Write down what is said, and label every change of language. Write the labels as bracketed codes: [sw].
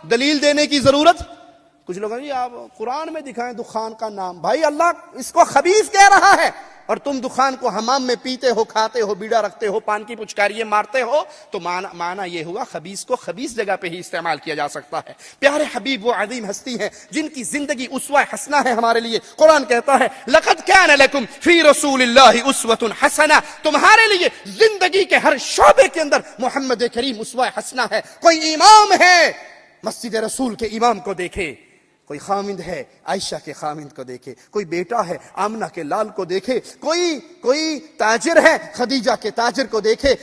[ur] دلیل دینے کی ضرورت؟ کچھ لوگ جی آپ قرآن میں دکھائیں دخان کا نام. بھائی اللہ اس کو خبیث کہہ رہا ہے اور تم دخان کو حمام میں پیتے ہو, کھاتے ہو, بیڑا رکھتے ہو, پان کی پچکاریاں مارتے ہو, تو معنی یہ ہوا خبیث کو خبیث جگہ پہ ہی استعمال کیا جا سکتا ہے. پیارے حبیب وہ عظیم ہستی ہیں جن کی زندگی اسوہ حسنہ ہے ہمارے لیے. قرآن کہتا ہے [ar] لقد كان لكم في رسول الله اسوة حسنہ. [ur] تمہارے لیے زندگی کے ہر شعبے کے اندر محمد کریم اسوہ حسنہ ہے. کوئی امام ہے, مسجد رسول کے امام کو دیکھے. کوئی خامند ہے, عائشہ کے خامند کو دیکھے. کوئی بیٹا ہے, آمنہ کے لال کو دیکھے. کوئی تاجر ہے, خدیجہ کے تاجر کو دیکھے.